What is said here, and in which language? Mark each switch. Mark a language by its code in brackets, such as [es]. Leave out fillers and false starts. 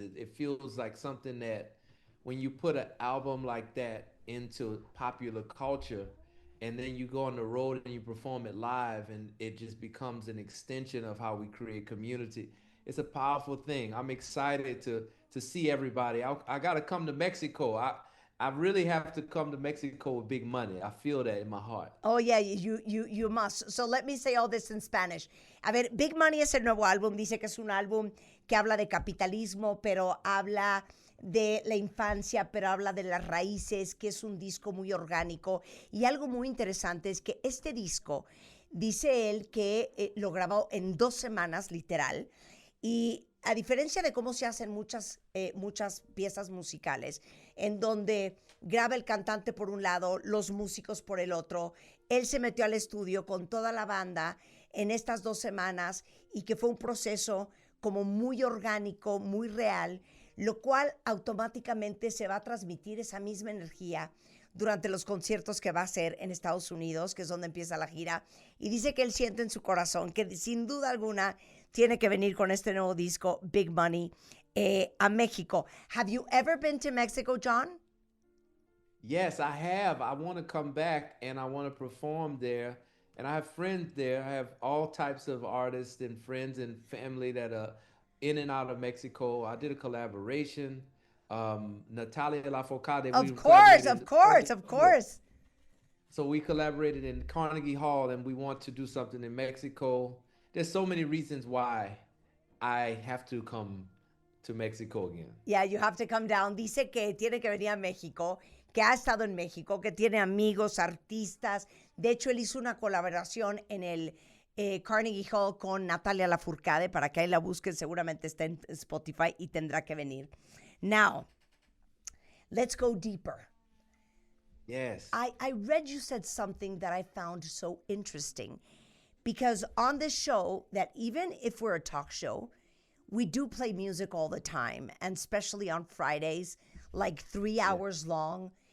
[en] It feels like something that when you put an album like that into popular culture and then you go on the road and you perform it live and it just becomes an extension of how we create community. It's a powerful thing. I'm excited to see everybody. I got to come to Mexico. I really have to come to Mexico with Big Money. I feel that in my heart. Oh, yeah, you must. So let me say all this in Spanish. [es] A ver, Big Money es el nuevo álbum. Dice que es un álbum que habla de capitalismo, pero habla de la infancia, pero habla de las raíces, que es un disco muy orgánico. Y algo muy interesante es que este disco, dice él que lo grabó en 2 semanas, literal, y a diferencia de cómo se hacen muchas piezas musicales, en donde graba el cantante por un lado, los músicos por el otro, él se metió al estudio con toda la banda en estas 2 semanas y que fue un proceso como muy orgánico, muy real, lo cual automáticamente se va a transmitir esa misma energía durante los conciertos que va a hacer en Estados Unidos, que es donde empieza la gira. Y dice que él siente en su corazón que sin duda alguna tiene que venir con este nuevo disco, Big Money, a México. [en] Have you ever been to Mexico, Jon? Yes, I have. I want to come back and I want to perform there. And I have friends there. I have all types of artists and friends and family that are in and out of Mexico. I did a collaboration. Natalia Lafourcade. Of course. So we collaborated in Carnegie Hall and we want to do something in Mexico. There's so many reasons why I have to come to Mexico again. Yeah, you have to come down. [es] Dice que tiene que venir a México, que ha estado en México, que tiene amigos, artistas. De hecho, él hizo una colaboración en el Carnegie Hall con Natalia Lafourcade, para que ahí la busquen, seguramente está en Spotify y tendrá que venir. [en] Now, let's go deeper. Yes. I read you said something that I found so interesting, because on this show, that even if we're a talk show, we do play music all the time, and especially on Fridays, like 3 hours long.